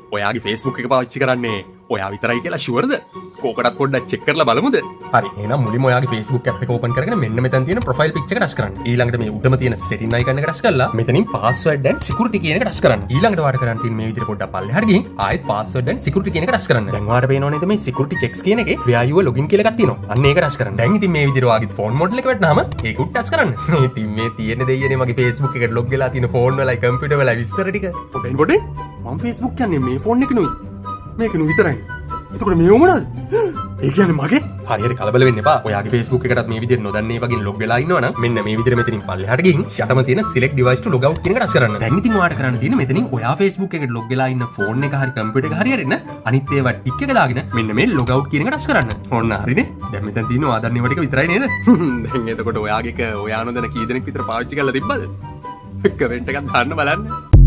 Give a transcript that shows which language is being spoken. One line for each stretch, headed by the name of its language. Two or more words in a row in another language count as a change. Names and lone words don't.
Sinhala: ඔයාගේ Facebook එක පාවිච්චි කරන්නේ ඔයා විතරයි කියලා ෂුවර්ද? කෝකටත් පොඩ්ඩක් චෙක් කරලා බලමුද? හරි. එහෙනම් මුලින්ම ඔයාගේ Facebook app එක ඕපන් කරගෙන මෙන්න මෙතන තියෙන
English: profile picture
Sinhala: එක ටච් කරන්න. ඊළඟට මේ උඩම තියෙන
English: setting icon
Sinhala: එක ටච් කරලා මෙතනින්
English: password and security
Sinhala: කියන එක ටච් කරන්න. ඊළඟට ඔයාලට කරන්න තියෙන මේ විදිහට පොඩ්ඩක් පල්ලෙහාට ගිහින් ආයෙත්
English: password and security
Sinhala: කියන එක ටච් කරන්න. දැන් ඔයාලට පේනව නේද මේ
English: security checks
Sinhala: කියන එකේ
English: where you login
Sinhala: කියලා එකක් තියෙනවා. අන්න ඒක ටච් කරන්න. දැන් ඉතින් මේ විදිහට ඔයාගේ
English: phone model
Sinhala: එක වැටෙනාම ඒක උඩ ටච් කරන්න. ඉතින් මේ තියෙන දෙයියනේ මගේ Facebook එකට log වෙලා තියෙන phone වලයි computer වලයි විස්තර ටික. පොඩේ මම Facebook කියන්නේ මේ phone එක නෙවෙයි. මේක නෙවෙයි විතරයි. එතකොට මේ මොනවද? ඒ කියන්නේ මගේ? හරියට කලබල වෙන්න එපා. ඔයාගේ Facebook එකටත් මේ විදිහට නොදන්නේ වගේ log වෙලා ඉන්නවනම් මෙන්න මේ විදිහට මෙතනින් පල්ලෙහාට ගිහින් යටම තියෙන
English: select device to log out
Sinhala: කියන එක ටච් කරන්න. දැන් ඉතින් ඔයාලට කරන්න තියෙන්නේ මෙතනින් ඔයා Facebook එකට log වෙලා ඉන්න phone එක හරි computer එක හරි අරින්න අනිත් ඒවා ටික එක දාගෙන මෙන්න මේ
English: log out
Sinhala: කියන එක ටච් කරන්න. ඕන්න හරිනේ. දැන් මෙතන තියෙන ඔයා දන්න ඒවා ටික විතරයි නේද? දැන් එතකොට ඔයාගේ එක ඔයා නොදැන කී දෙනෙක් විතර පාවිච්චි කරලා තිබ්බද? කමෙන්ට් එකක් දාන්න බලන්න.